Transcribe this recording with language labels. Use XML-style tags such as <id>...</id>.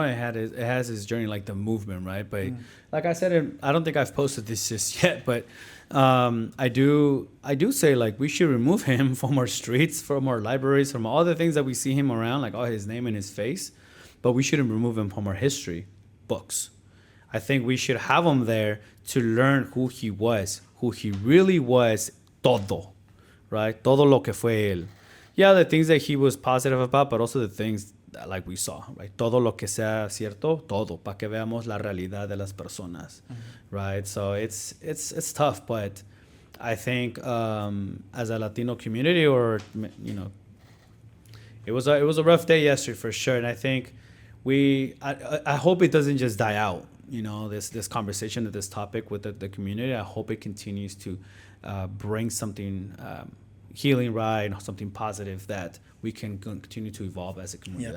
<en>It has its journey like the movement, right? But like I said, I don't think I've posted this just yet, but I do say like we should remove him from our streets, from our libraries, from all the things that we see him around, like all his name and his face, but we shouldn't remove him from our history books. I think we should have him there to learn who he really was, todo, right?</en> <es>Todo lo que fue él.</es> <en>Yeah, the things that he was positive about, but also the things that, like we saw, right?</en> <es>Todo lo que sea cierto, todo, para que veamos la realidad de las personas, right?</es> <en>So it's tough, but I think as a Latino community, or it was a rough day yesterday for sure, and I think I hope it doesn't just die out. This conversation, this topic with the community. I hope it continues to bring something healing, right, something positive that we can continue to evolve as a community.</en>